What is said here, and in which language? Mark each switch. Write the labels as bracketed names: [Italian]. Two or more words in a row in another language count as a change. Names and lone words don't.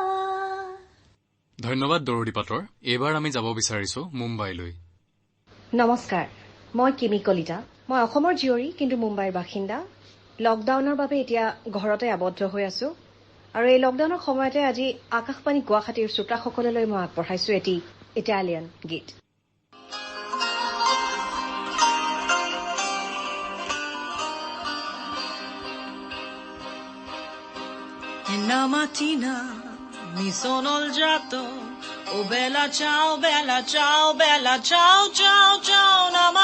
[Assamese] ধন্যবাদ দৰদী পাটৰ। এইবাৰ আমি যাব বিচাৰিছো মুম্বাইলৈ। নমস্কাৰ, মই কিমি কলিতা। মই অসমৰ জীয়ৰী কিন্তু মুম্বাইৰ বাসিন্দা। লকডাউনৰ বাবে এতিয়া ঘৰতে আবদ্ধ হৈ আছো আৰু এই লকডাউনৰ সময়তে আজি আকাশবাণী গুৱাহাটীৰ শ্ৰোতাসকললৈ মই আগবঢ়াইছো এটি ইটালিয়ান গীত। [Italian] Una mattina mi sono alzato, oh bella ciao, bella ciao, bella ciao, ciao, ciao.